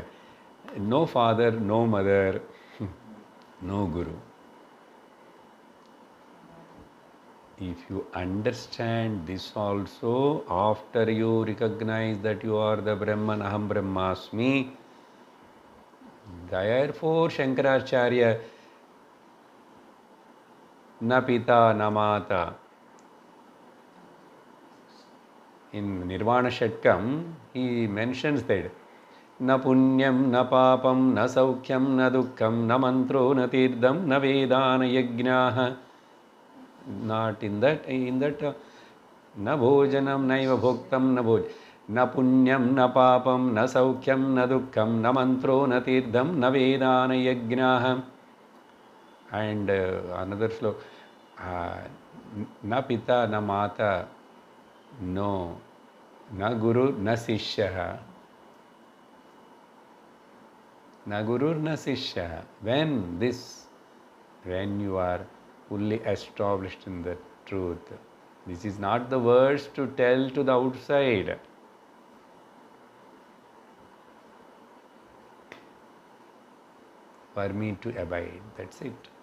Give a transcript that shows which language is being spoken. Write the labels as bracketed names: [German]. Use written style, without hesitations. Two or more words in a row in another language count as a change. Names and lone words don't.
[English] No father, no mother, no guru. If you understand this also, after you recognize that you are the Brahman, [Sanskrit] Aham Brahmasmi, [English] therefore Shankaracharya, [Sanskrit] na pita na mata, [English] in Nirvana Shatkam, he mentions that [Sanskrit] na punyam, na papam, na saukhyam, na dukkham, na mantro, na tirdam, na vedana yajnaha. [English] Not in that, [Sanskrit] na bhojanam, naiva bhoktam, na bhoj. Na punyam, na papam, na saukhyam, na dukkham, na mantro, na tirdam, na vedana yajnaha. [English] And another sloka, [Sanskrit] na pita, na mata, no, na guru, na sishya. Na guru, na sishya. [English] When you are fully established in the truth, this is not the words to tell to the outside. For me to abide, that's it.